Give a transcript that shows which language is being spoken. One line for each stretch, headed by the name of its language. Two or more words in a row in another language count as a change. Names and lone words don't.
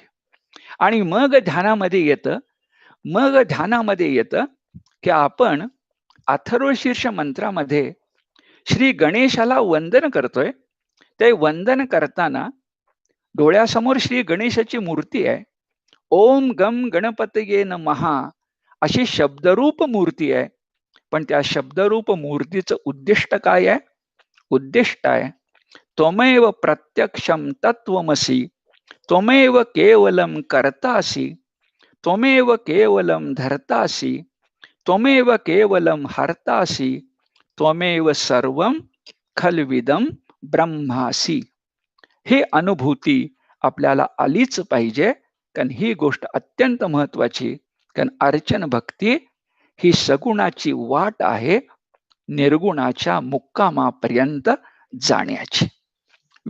Marathi: आणि मग ध्यानामध्ये येतं की आपण अथर्वशीर्ष मंत्रामध्ये श्री गणेशाला वंदन करतोय. ते वंदन करताना डोळ्यासमोर श्री गणेशाची मूर्ती आहे.
Sanskrit: ओम गम गणपतये नमः
Marathi: अशी शब्दरूप मूर्ती आहे. पण त्या शब्दरूप मूर्तीचं उद्दिष्ट काय आहे? उद्दिष्ट आहे,
Sanskrit: त्वमेव प्रत्यक्षम तत्वमसी, त्वमेव केवलम कर्तासी, त्वमेव केवलम धर्तासी, त्वमेव केवलम हर्तासी, त्वमेव सर्वम खलविदम ब्रह्मासी.
Marathi: ही अनुभूती आपल्याला आलीच पाहिजे, कारण ही गोष्ट अत्यंत महत्वाची. कारण अर्चन भक्ती ही सगुणाची वाट आहे निर्गुणाच्या मुक्कामापर्यंत जाण्याची.